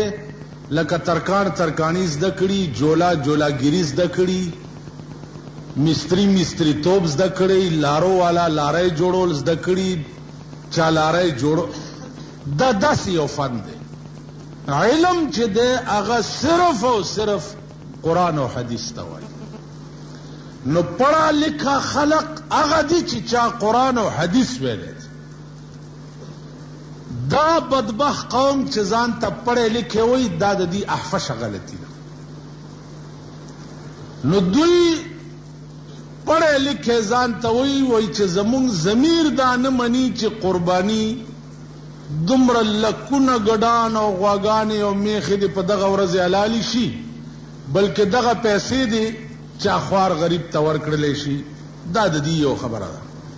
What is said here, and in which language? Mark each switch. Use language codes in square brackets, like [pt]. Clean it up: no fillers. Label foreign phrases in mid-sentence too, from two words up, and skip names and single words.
[ps] لکه ترکاڼ ترکاڼي زده کړي جولا جولاګیري زده کړي مستري مستري توب زده کړي لارو والا لارۍ جوړول زده کړي چا لارۍ جوړو دا داسې یو فن دی علم چې دی هغه صرف او صرف قرآن او حدیث ته وایي نو [ur] پڑھا لکھا [ps] خلق هغه دي چې چا قرآن او حدیث ویلی دا بدبخت قوم چې ځان ته [ur] پڑھے لکھے [ps] وي دا د دې احفشه غلطي ده نو دوی [ur] پڑھے لکھے [ps] ځان ته وي چې زمونږ ضمیر دا نه مني چې قرباني دومره لکونه ګډان او غواګانې او میخې دې په دغه ورځې حلالي شي بلکې دغه پیسې دې چا خوار غریب ته ورکړلی شي دا د دې یو خبره ده